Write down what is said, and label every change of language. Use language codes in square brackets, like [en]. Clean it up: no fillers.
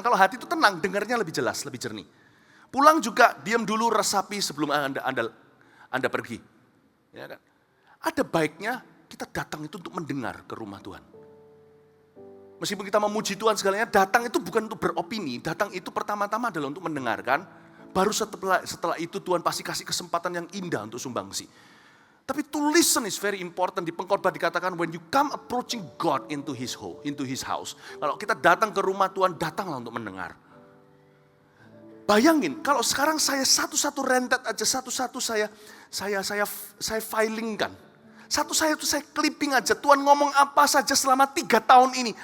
[id] Kalau hati itu tenang, dengarnya lebih jelas, lebih jernih. Pulang juga, diam dulu, resapi sebelum Anda pergi. Ya kan? Ada baiknya kita datang itu untuk mendengar ke rumah Tuhan. Meskipun kita memuji Tuhan segalanya, datang itu bukan untuk beropini, datang itu pertama-tama adalah untuk mendengarkan. Baru setelah itu Tuhan pasti kasih kesempatan yang indah untuk sumbangsi. [en] Tapi to listen is very important. [id] Di pengkhotbah dikatakan [en] when you come approaching God into his house. [id] Kalau kita datang ke rumah Tuhan, datanglah untuk mendengar. Bayangin kalau sekarang saya satu-satu rentet aja, satu-satu saya filingkan. Satu saya clipping aja. Tuhan ngomong apa saja selama 3 tahun ini.